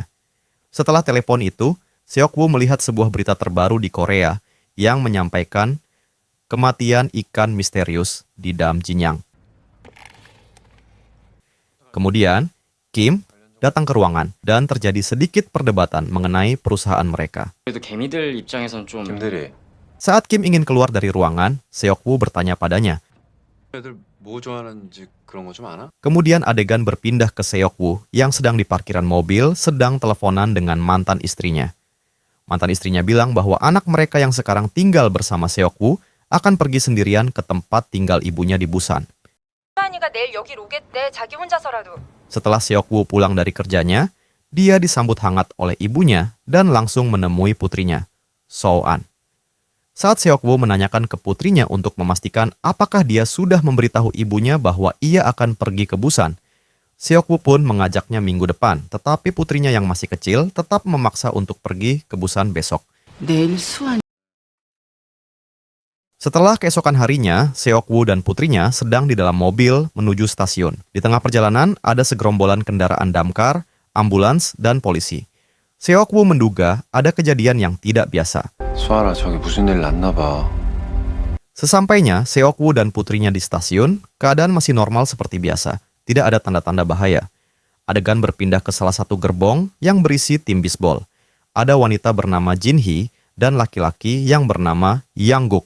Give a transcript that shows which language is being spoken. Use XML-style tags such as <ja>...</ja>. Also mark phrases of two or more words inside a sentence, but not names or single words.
<id>Setelah telepon itu, Seok-woo melihat sebuah berita terbaru di Korea yang menyampaikan kematian ikan misterius di Dam Jinyang. Kemudian, Kim datang ke ruangan dan terjadi sedikit perdebatan mengenai perusahaan mereka.</id> <ko>그래도 개미들 입장에선 좀 김대리,</ko> <id>Saat Kim ingin keluar dari ruangan, Seok-woo bertanya padanya.</id> <ko>애들 뭐 좋아하는지 그런 거 좀 아나?</ko> <id>Kemudian adegan berpindah ke Seok-woo yang sedang di parkiran mobil sedang teleponan dengan mantan istrinya. Mantan istrinya bilang bahwa anak mereka yang sekarang tinggal bersama Seok-woo akan pergi sendirian ke tempat tinggal ibunya di Busan.</id> <ko>수환이가 내일 여길 오겠대. 자기 혼자서라도.</ko> <id>Setelah Seok-woo pulang dari kerjanya, dia disambut hangat oleh ibunya dan langsung menemui putrinya, So-an. Saat Seok-woo menanyakan ke putrinya untuk memastikan apakah dia sudah memberitahu ibunya bahwa ia akan pergi ke Busan, Seok-woo pun mengajaknya minggu depan, tetapi putrinya yang masih kecil tetap memaksa untuk pergi ke Busan besok.</id> <ko>내일 수환</ko> <id>Setelah keesokan harinya, Seok-woo dan putrinya sedang di dalam mobil menuju stasiun. Di tengah perjalanan, ada segerombolan kendaraan damkar, ambulans, dan polisi. Seok-woo menduga ada kejadian yang tidak biasa.</id> <ko>수아라, 저기 무슨 일 났나 봐.</ko> <id>Sesampainya, Seok-woo dan putrinya di stasiun, keadaan masih normal seperti biasa. Tidak ada tanda-tanda bahaya. Adegan berpindah ke salah satu gerbong yang berisi tim bisbol. Ada wanita bernama Jin-hee dan laki-laki yang bernama Yang-guk.</id>